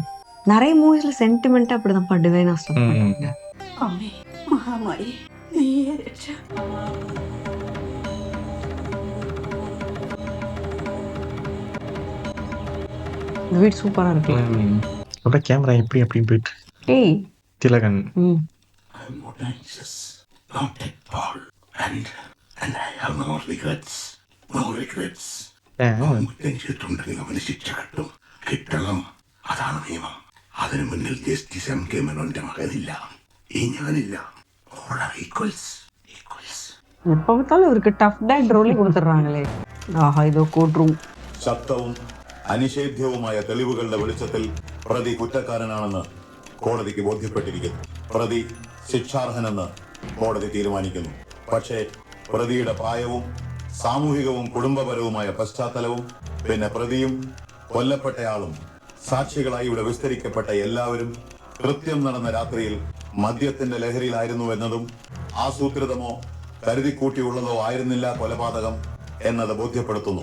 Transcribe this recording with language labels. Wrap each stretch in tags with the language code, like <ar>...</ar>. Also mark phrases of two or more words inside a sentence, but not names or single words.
<ta>நிறைய மூவிஸ்ல சென்டிமெண்டா அப்படிதான்ப்பா டிவைனா ஸ்டார்ட் பண்ணுவாங்க.</ta> <ml>അമ്മേ മഹാമായീ നീയേ രക്ഷ.</ml> <ta>இந்த வீடு சூப்பரா இருக்கு. அப்படியே கேமரா எப்படி அப்படின்னு போயிட்டு. ஏய் திலகன்.</ta> <en>I'm not anxious, not at all, and I have no regrets. No regrets.</en> <ml>തെറ്റിയിട്ടുണ്ടെങ്കിൽ അവന് ശിക്ഷ കിട്ടണം. അതാണ് നിയമം. അതിനു മുന്നിൽ ജസ്റ്റിസ് എം കെ മേനോന്റെ മകനില്ല, ഈ ഞാനില്ല.</ml> <ta>எப்ப பார்த்தாலும் இவருக்கு</ta> <en>tough dad</en> <ta>ரோலி கொடுத்துறாங்களே. ஆஹா, இதோ</ta> <en>court room.</en> <ml>ശക്തവും അനിഷേധ്യവുമായ തെളിവുകളുടെ വെളിച്ചത്തിൽ പ്രതി കുറ്റക്കാരനാണെന്ന് കോടതിക്ക് ബോധ്യപ്പെട്ടിരിക്കുന്നു. പ്രതി ശിക്ഷാർഹനെന്ന് കോടതി തീരുമാനിക്കുന്നു. പക്ഷേ പ്രതിയുടെ പ്രായവും സാമൂഹികവും കുടുംബപരവുമായ പശ്ചാത്തലവും പിന്നെ പ്രതിയും കൊല്ലപ്പെട്ടയാളും സാക്ഷികളായി ഇവിടെ വിസ്തരിക്കപ്പെട്ട എല്ലാവരും കൃത്യം നടന്ന രാത്രിയിൽ മദ്യത്തിന്റെ ലഹരിയിലായിരുന്നു എന്നതും ആസൂത്രിതമോ കരുതിക്കൂട്ടിയുള്ളതോ ആയിരുന്നില്ല കൊലപാതകം എന്നത് ബോധ്യപ്പെടുത്തുന്നു.</ml>